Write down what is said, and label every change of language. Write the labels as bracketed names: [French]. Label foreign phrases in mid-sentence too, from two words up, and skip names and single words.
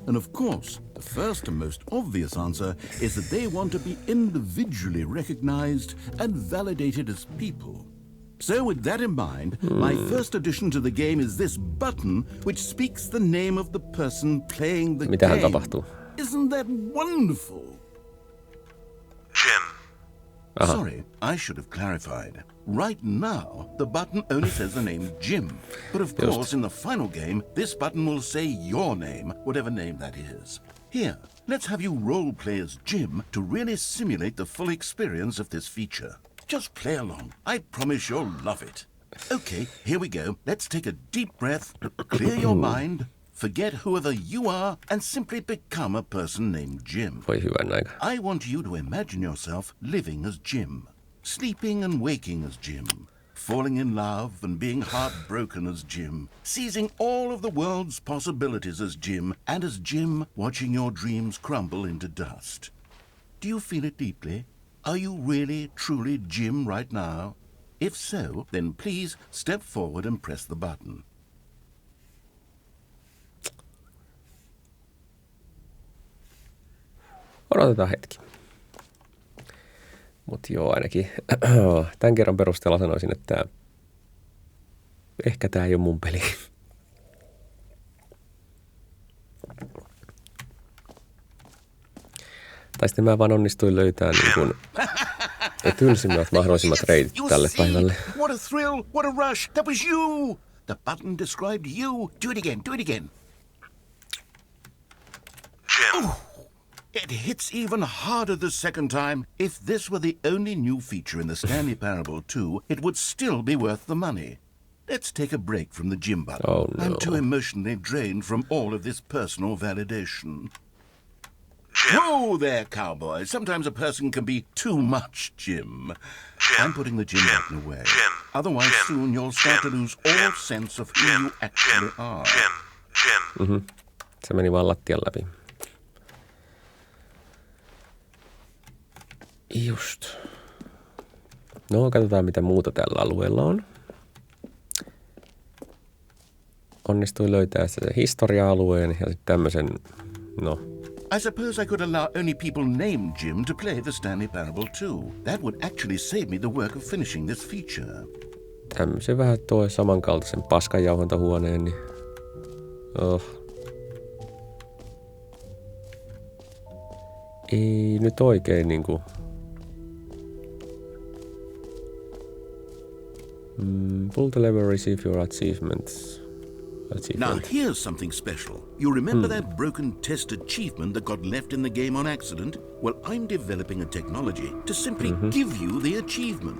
[English] And of course, the first and most obvious answer is that they want to be individually recognized and validated as people. So with that in mind, my first addition to the game is this button which speaks the name of the person playing the [Finnish] Mitähän [English] game. [Finnish] tapahtuu? [English] Isn't that wonderful? Jim. Aha. Sorry, I should have clarified. Right now, the button only says the name Jim. But of course, in the final game, this button will say your name, whatever name that is. Here, let's have you role-play as Jim to really simulate the full experience of this feature. Just play along. I promise you'll love it. Okay, here we go. Let's take a deep breath, clear your mind, forget whoever you are, and simply become a person named Jim. [Finnish] Voi hyvän aika. [English] I want you to imagine yourself living as Jim, sleeping and waking as Jim, falling in love and being heartbroken as Jim, seizing all of the world's possibilities as Jim, and as Jim watching your dreams crumble into dust. Do you feel it deeply? Are you really, truly Jim right now? If so, then please step forward and press the button. [Finnish] Odotetaan hetki. Mut joo, ainakin tämän kerran perusteella sanoisin, että ehkä tää ei ole mun peli. Tai sitten mä vaan onnistuin löytää niin kuin tylsimmät mahdollisimmat reitit tälle päivälle. [English] What a thrill, what a rush, that was you! The button described you. Do it again, do it again. Jim. Ooh, it hits even harder the second time. If this were the only new feature in the Stanley Parable 2, it would still be worth the money. Let's take a break from the Jim button. Oh, no. I'm too emotionally drained from all of this personal validation. Jim. Whoa there, cowboy. Sometimes a person can be too much, Jim. I'm putting the Jim button away. Jim. Otherwise, Jim. soon you'll start Jim. to lose all Jim. sense of who Jim. you actually Jim. are. Jim. [Finnish] Se meni vaan lattian läpi. [English] Just. [Finnish] No, katsotaan mitä muuta tällä alueella on. Onnistuin löytää se historia-alueen ja sitten tämmöisen, no, [English] I suppose I could allow only people named Jim to play the Stanley Parable 2. That would actually save me the work of finishing this feature. [Finnish] tämmöisen vähän tuo samankaltaisen paskanjauhantahuoneen, niin ei nyt oikein niinku [English] pull the lever, receive your achievements. Now here's something special. You remember that broken test achievement that got left in the game on accident? Well, I'm developing a technology to simply give you the achievement.